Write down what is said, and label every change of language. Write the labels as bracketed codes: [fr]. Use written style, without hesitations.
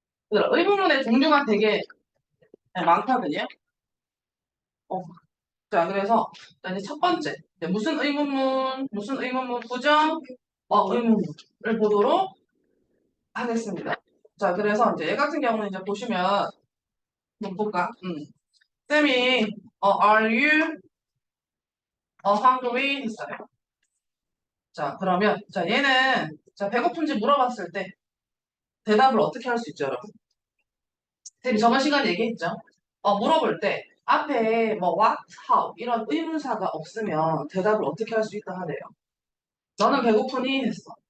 [ko] 의문문의 종류가 되게 많거든요. 어, 자, 그래서 자, 이제 첫 번째. 이제 무슨 의문문, 부정, 의문문을 보도록 하겠습니다. 자, 그래서 이제 얘 같은 경우는 이제 보시면, 한번 볼까? 쌤이, [en] are you hungry? [ko] 했어요. 자, 그러면, 자, 얘는, 자, 배고픈지 물어봤을 때 대답을 어떻게 할 수 있죠, 여러분? 쌤이 저번 시간에 얘기했죠? 물어볼 때 앞에 뭐 what, how 이런 의문사가 없으면 대답을 어떻게 할 수 있다 하래요. 너는 배고프니? 했어.